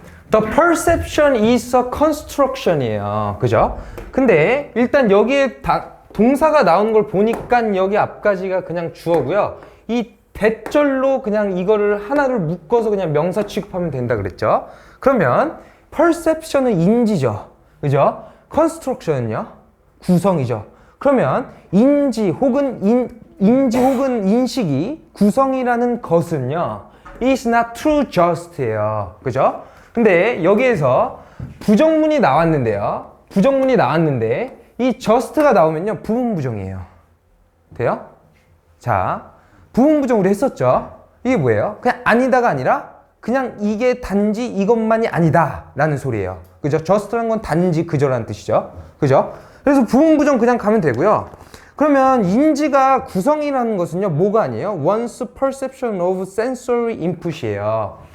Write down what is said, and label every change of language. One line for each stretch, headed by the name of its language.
English: The perception is a construction이에요.
Korean: 그죠? 근데 일단 여기에 동사가 나오는 걸 보니까 여기 앞까지가 그냥 주어고요. 이 대절로 그냥 이거를 하나를 묶어서 그냥 명사 취급하면 된다 그랬죠. 그러면 perception은 인지죠. 그죠? construction은요? 구성이죠. 그러면 인지 혹은 인식이 구성이라는 것은요.
English: is not true just예요.
Korean: 그죠? 근데 여기에서 부정문이 나왔는데요. 부정문이 나왔는데 이 just가 나오면요. 부분부정이에요. 돼요? 자, 부분부정으로 했었죠. 이게 뭐예요? 그냥 아니다가 아니라 그냥 이게 단지 이것만이 아니다 라는 소리예요. 그죠? just라는 건 단지 그저라는 뜻이죠. 그죠? 그래서 부분부정 그냥 가면 되고요. 그러면 인지가 구성이라는 것은요. 뭐가 아니에요?
English: one's perception of sensory input이에요.